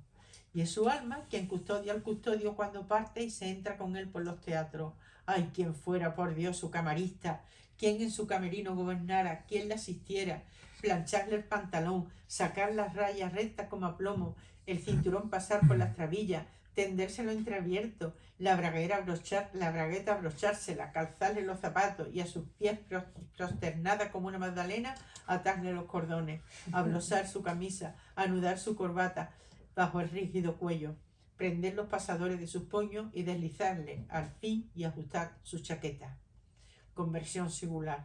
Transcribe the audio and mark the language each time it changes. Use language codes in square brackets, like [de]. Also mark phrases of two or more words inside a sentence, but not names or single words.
[es] Y es su alma quien custodia al custodio cuando parte y se entra con él por los teatros. Ay, quien fuera, por Dios, su camarista, quien en su camerino gobernara, quien le asistiera, plancharle el pantalón, sacar las rayas rectas como a plomo, el cinturón pasar por las trabillas, tendérselo entreabierto, la bragueta abrochársela, calzarle los zapatos y a sus pies prosternada como una magdalena, atarle los cordones, ablosar su camisa, anudar su corbata bajo el rígido cuello, prender los pasadores de sus puños y deslizarle al fin y ajustar su chaqueta. Conversión singular.